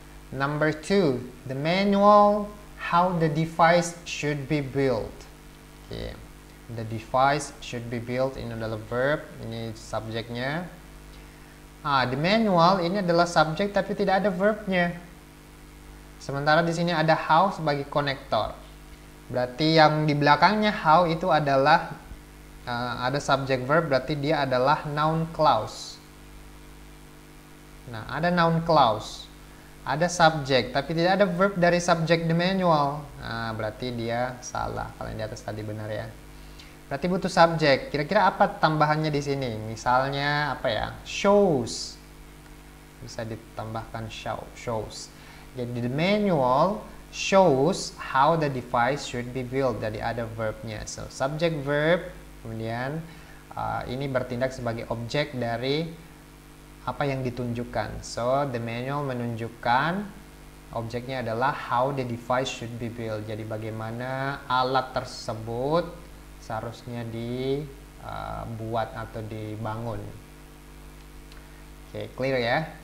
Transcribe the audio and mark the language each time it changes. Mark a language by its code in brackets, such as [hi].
[en] Number 2, the manual how the device should be built. Oke. The device should be built [id] ini adalah verb, ini subjeknya. [en] The manual [id] ini adalah subjek tapi tidak ada verbnya. Sementara di sini ada how sebagai konektor. Berarti yang di belakangnya how itu adalah ada subjek verb, berarti dia adalah noun clause. Nah, ada noun clause, ada subjek tapi tidak ada verb dari subjek the manual. Nah, berarti dia salah. Kalau yang di atas tadi benar ya. Berarti butuh subjek. Kira-kira apa tambahannya di sini? Misalnya apa ya? Shows. Bisa ditambahkan shows. Jadi [en] the manual shows how the device should be built. [id] Jadi ada verbnya. [en] So subject verb. [id] Kemudian ini bertindak sebagai objek dari apa yang ditunjukkan. [en] So the manual [id] menunjukkan objeknya adalah [en] how the device should be built. [id] Jadi bagaimana alat tersebut seharusnya dibuat atau dibangun. Oke, clear ya?